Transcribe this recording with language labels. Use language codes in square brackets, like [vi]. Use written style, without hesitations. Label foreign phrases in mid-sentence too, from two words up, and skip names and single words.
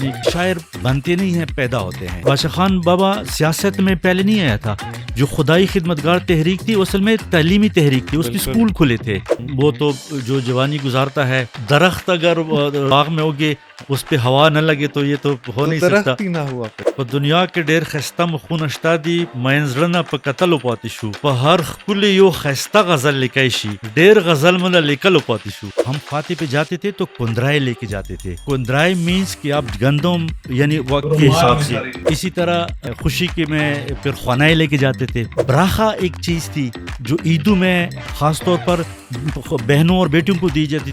[ur] یعنی شاعر بنتے نہیں ہیں، پیدا ہوتے ہیں. بادشاہ خان بابا سیاست میں پہلے نہیں آیا تھا. جو خدائی خدمتگار تحریک تھی اصل میں تعلیمی تحریک تھی، اس کے اسکول کھلے تھے. وہ تو جو جوانی گزارتا ہے، درخت اگر باغ میں ہوگے اس پہ ہوا نہ لگے تو یہ تو ہو نہیں سکتا. درخت ہی نہ ہوا. [ps] په دنیا کې ډېر خسته مخونه شته دي، مین زړه نه په کتلو پاتې شو. په هر ښکلي یو خسته غزل لیکای شي، ډېر غزل مله لیکلو پاتې شو. [ur] ہم فاتح پہ جاتے تھے تو کندرائے لے کے جاتے تھے. کندرائے مینس کہ آپ گندم یعنی وقت کے حساب سے. اسی طرح خوشی کے میں پھر خوانائے لے کے جاتے تھے. براخا ایک چیز تھی جو عیدوں میں خاص طور پر بہنوں اور بیٹیوں کو دی جاتی.